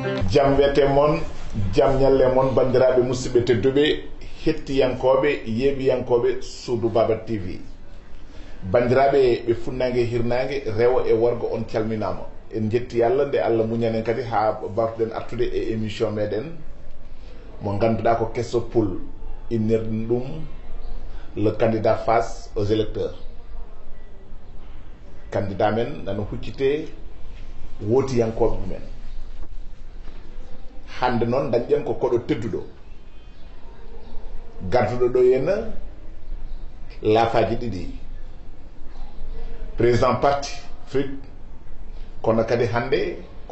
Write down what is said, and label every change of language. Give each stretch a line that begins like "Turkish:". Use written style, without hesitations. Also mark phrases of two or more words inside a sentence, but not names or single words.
Fula: jam wete mon jam nyalle mon bandiraɓe musidɓe tedduɓe hettiyankoɓe yeeɓiyankoɓe Suudu Baba TV bandiraɓe ɓe funnague hirnague rewo e worgo on calminama en jetti Allah nde Allah muñanen kadi ha bawtuɗen artude e émission meɗen mo ganduɗa ko kesso poul innirɗum ɗum le
French: candidat face aux électeurs
Fula: candidat men nano huccite wotiyankoɓe mumen hande noon dañƴen ko koɗo tedduɗo garduɗo ɗo henna laafaji ɗiɗi
French: président parti
Fula: FRIC kono kadi hande ko